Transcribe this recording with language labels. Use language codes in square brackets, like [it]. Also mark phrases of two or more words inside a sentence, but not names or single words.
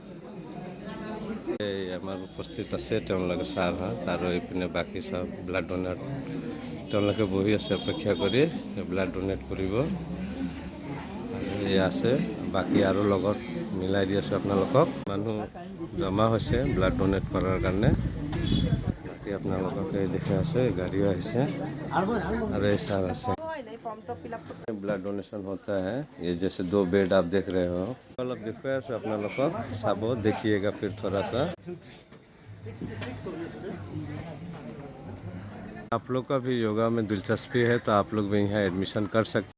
[as] এই আমাৰ উপস্থিত আছে তেওঁলোকে ছাৰ আৰু এইপিনে বাকী চব [en] blood donate [as] তেওঁলোকে বহি আছে অপেক্ষা কৰি [en] blood donate [as] কৰিব। আৰু এই আছে বাকী আৰু লগত মিলাই দি আছোঁ আপোনালোকক। মানুহ জমা হৈছে [en] blood donate [as] কৰাৰ কাৰণে। বাকী আপোনালোকক এই দেখি আছোঁ এই গাড়ীও আহিছে আৰু এই ছাৰ আছে। [en] blood donation [hi] होता है ये जैसे 2 बेड आप देख रहे हो। अलग दिखाया सो अपना लोग को सब देखिएगा फिर थोड़ा सा। आप लोग का भी योगा में दिलचस्पी है तो आप लोग भी यहाँ एडमिशन कर सकते हैं।